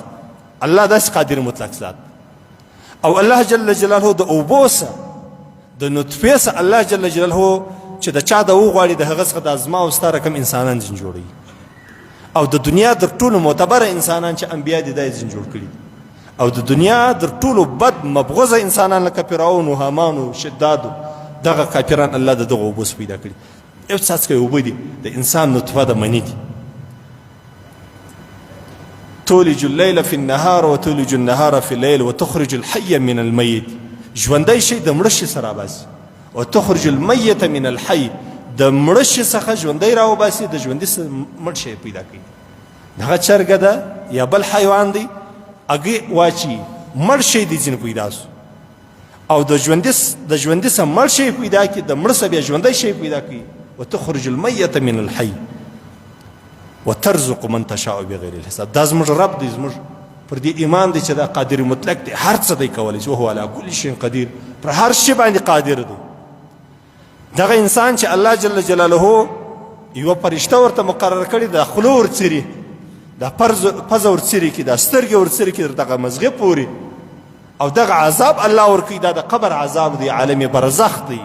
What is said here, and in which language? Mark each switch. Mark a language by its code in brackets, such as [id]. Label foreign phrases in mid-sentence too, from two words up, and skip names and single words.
[ps] الله داسې قادر مطلق ذات او الله [ar] جل جلاله [ps] د اوبو څه د نطفې څه الله [ar] جل جلاله [ps] چې د چا د وغواړي د هغه څخه د ازما او ستا رقم انسانان ځین جوړوي او د دنیا در ټولو معتبره انسانان چې انبیا دي دا یې ځین جوړ کړي او د دنیا در ټولو بد مبغضه انسانان لکه فرعون و هامان و شداد دغه کافران الله د دغه اوبو پیدا کړي. یو څاڅکی اوبه دي د انسان نطفه د مني دي. [ar] تولج الليل في النهار وتولج النهار في الليل وتخرج الحي من الميت. [ps] ژوندی شی د مړه شي سره راباسي [ar] وتخرج الميت من الحي [ps] د مړه شي څخه ژوندی راوباسي د ژوندي مړ شی پیدا کوي. هغه چرګه ده یا بل حیوان دی هغې واچي مړ شی دی ځینې پیدا سو او د ژوندي څه مړ شی پیدا کړي د مړه څه بیا ژوندی شی پیدا کوي. [ar] وتخرج الميت من الحي وترزق من تشاء بغیر الحساب. [ps] دا زموږ رب دی زموږ پر دې ایمان دی چې دا قادر مطلق دی هر څه دی کولی شي [ar] وهو علی کل شیء قدیر [ps] پر هر شي باندې قادر دی. دغه انسان چې الله [ar] جل جلاله [ps] یوه فرشته ورته مقرر کړي دا خوله ورڅري دا پزه ورڅري کړي دا سترګې ورڅري کړي دغه مزغې پورې او دغه عذاب الله ورکوي دا د قبر عذاب دی عالم برزخ دی.